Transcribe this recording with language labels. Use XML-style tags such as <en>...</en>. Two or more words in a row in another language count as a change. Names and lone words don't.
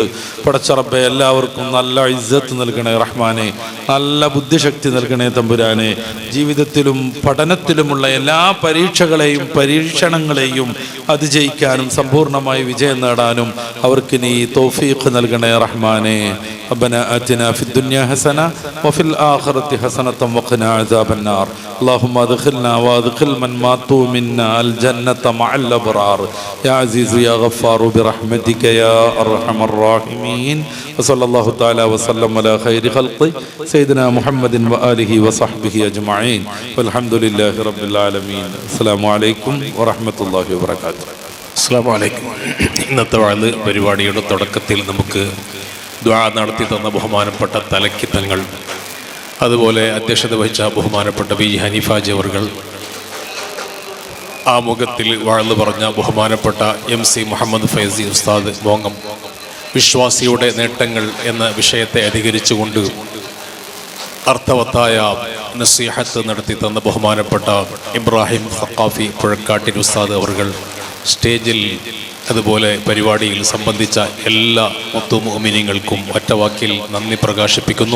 <ml>പടച്ച റബ്ബേ, എല്ലാവർക്കും നല്ല ഇസ്സത്ത് നൽകണേ റഹ്മാനെ, നല്ല ബുദ്ധിശക്തി നൽകണേ തമ്പുരാനെ. ജീവിതത്തിലും പഠനത്തിലുമുള്ള എല്ലാ പരീക്ഷകളെയും പരീക്ഷണങ്ങളെയും അതിജയിക്കാനും സമ്പൂർണ്ണമായി വിജയം നേടാനും അവർക്ക് നീ തൗഫീഖ് നൽകണേ റഹ്മാനെ.</ml> <ar>ربنا آتنا في الدنيا حسنة وفي الآخرة حسنة وقنا عذاب النار. اللهم ادخلنا وادخل من ماتوا منا الجنة مع الأبرار يا عزيز يا غفار برحمتك يا أرحم الراحمين. وصلى الله تعالى وسلم على خير خلقه سيدنا محمد وآله وصحبه أجمعين والحمد لله رب العالمين. السلام عليكم ورحمة الله وبركاته. السلام عليكم.</ar> <ml>ഇന്നത്തെ വാഴ്ന്ന് പരിപാടിയുടെ തുടക്കത്തിൽ നമുക്ക് ദുആ നടത്തി തന്ന ബഹുമാനപ്പെട്ട തലക്കി തങ്ങൾ, അതുപോലെ അധ്യക്ഷത വഹിച്ച ബഹുമാനപ്പെട്ട വി ഹനീഫാജി അവർകൾ, ആമുഖത്തിൽ വാഴ്ന്നു പറഞ്ഞ ബഹുമാനപ്പെട്ട MC മുഹമ്മദ് ഫൈസി ഉസ്താദ് മോങ്ങം, വിശ്വാസിയുടെ നേട്ടങ്ങൾ എന്ന വിഷയത്തെ അധികരിച്ചുകൊണ്ട് അർത്ഥവത്തായ നസീഹത്ത് നടത്തി തന്ന ബഹുമാനപ്പെട്ട ഇബ്രാഹിം സഖാഫി പുഴക്കാട്ടിൽ ഉസ്താദ് അവർകൾ, സ്റ്റേജിൽ അതുപോലെ പരിപാടിയിൽ സംബന്ധിച്ച എല്ലാ മുത്തുമുഅ്മിനീങ്ങൾക്കും ഒറ്റവാക്കിൽ നന്ദി പ്രകാശിപ്പിക്കുന്നു.</ml>